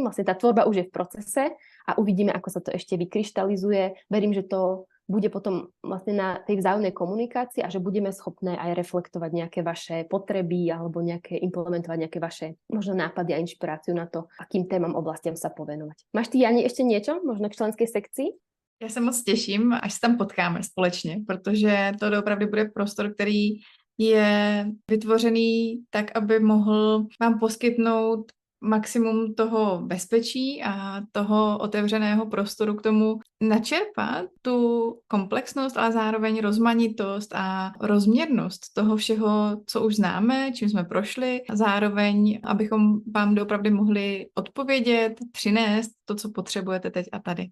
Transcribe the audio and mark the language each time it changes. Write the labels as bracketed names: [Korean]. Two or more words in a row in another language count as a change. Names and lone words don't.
[Slovak] Vlastne tá tvorba už je v procese a uvidíme, ako sa to ešte vykryštalizuje. Verím, že to bude potom vlastne na tej vzájomnej komunikácii a že budeme schopné aj reflektovať nejaké vaše potreby alebo implementovať nejaké vaše možno nápady a inšpiráciu na to, akým témam, oblastiam sa povenovať. Máš ty, Jani, ešte niečo možno k členskej sekcii? [Czech] Já se moc těším, až se tam potkáme společně, protože to opravdu bude prostor, který je vytvořený tak, aby mohl vám poskytnout maximum toho bezpečí a toho otevřeného prostoru k tomu načerpat tu komplexnost, ale zároveň rozmanitost a rozměrnost toho všeho, co už známe, čím jsme prošli, a zároveň, abychom vám doopravdy mohli odpovědět, přinést to, co potřebujete teď a tady.